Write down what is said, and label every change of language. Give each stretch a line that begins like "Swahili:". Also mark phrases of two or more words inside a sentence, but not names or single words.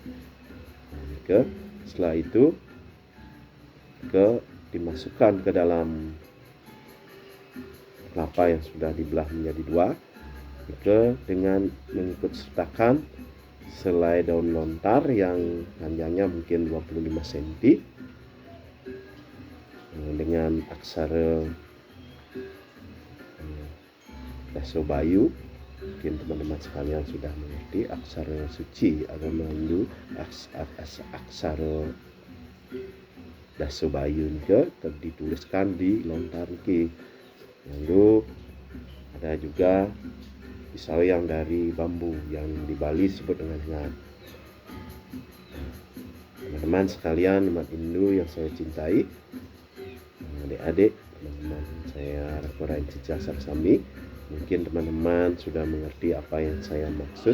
Indonesian: Setelah itu dimasukkan ke dalam kelapa yang sudah dibelah menjadi dua, dengan mengikut sertakan selai daun lontar yang panjangnya mungkin 25 cm dengan aksara Daso Bayu. Mungkin teman-teman sekalian sudah mengerti aksara suci agama Hindu, aksara Daso Bayu juga dituliskan di lontar ki. Lalu ada juga pisau yang dari bambu yang di Bali disebut dengan ngat. Teman-teman sekalian umat Hindu yang saya cintai, adik-adik, teman-teman saya Rakorain Cicasar Sami, mungkin teman-teman sudah mengerti apa yang saya maksud.